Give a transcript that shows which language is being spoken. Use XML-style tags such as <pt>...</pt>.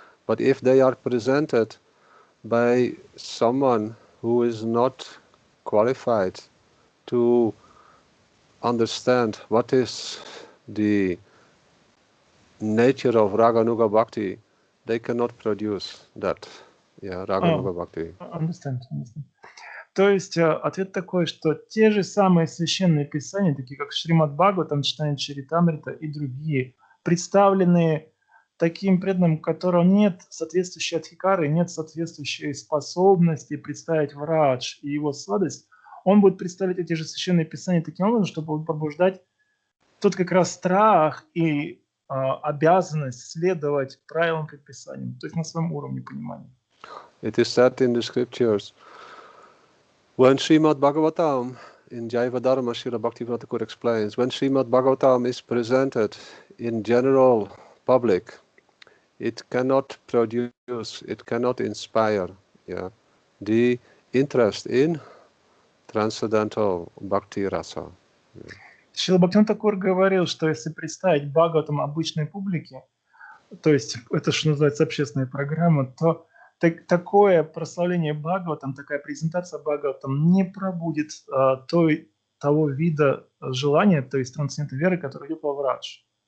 <en>But if they are presented by someone who is not qualified to understand what is the nature of Raganuga Bhakti, they cannot produce that. Yeah, Raganuga Bhakti. Understand.</en> <ru>То есть ответ такой, что те же самые священные писания, такие как Шримад Бхагаватам, читание Чаритамрита и другие, представленные таким преданным, у которого нет соответствующей адхикары, нет соответствующей способности представить Врадж и его сладость, он будет представить эти же священные писания таким образом, чтобы пробуждать тот как раз страх и обязанность следовать правилам предписаниям, то есть на своем уровне понимания.</ru> <en>It is said in the scriptures, when Srimad Bhagavatam, in Jaivadharma, Srila Bhaktivinoda Thakur explains, when Srimad Bhagavatam is presented in general public, it cannot produce, it cannot inspire the interest in transcendental bhakti rasa.</en> <ru>Шрила Бхактивинода Тхакур говорил, что если представить Бхагаватам обычной публике, то есть это, что называется, общественная программа, то такое прославление Бхагаватам, такая презентация Бхагаватам не пробудит того вида желания, то есть трансцендентной веры, которая идет во Врадж.</ru>